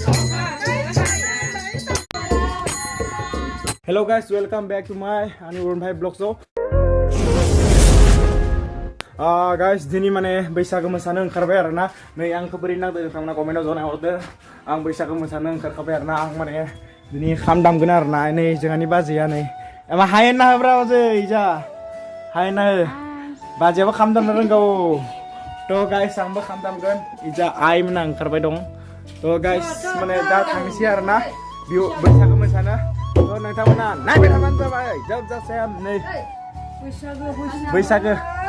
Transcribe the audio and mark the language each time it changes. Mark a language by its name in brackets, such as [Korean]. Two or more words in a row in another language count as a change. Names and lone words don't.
[English] Hello guys, welcome back to my Anirban Bhai Vlog Show. Guys, [Bodo] dini mane बैसागो मोसानो ओंखारबाय आरोना नै आंखौ बोरै नांदों नोंथांमोना कमेन्टआव जनाय हरदो आं बैसागो मोसानो ओंखारखाबाय आरोना आं माने दिनै खाम दामगोन आरोना नै जोंहानि बाजैया नै एबा हायेन ना होब्रा बाजै इजा हायेन ना हो बाजैयाबो खाम दामनो रोंगौ थ' गाइस आंबो खाम दामगोन इजा आइ मोना ओंखारबाय दं थ' गाइस माने दा थांनोसै आरोना बैसागो मोसानो थ' नोंथांमोना नायबाय थाबानो जाबाय जोबजासिम नै बैसागो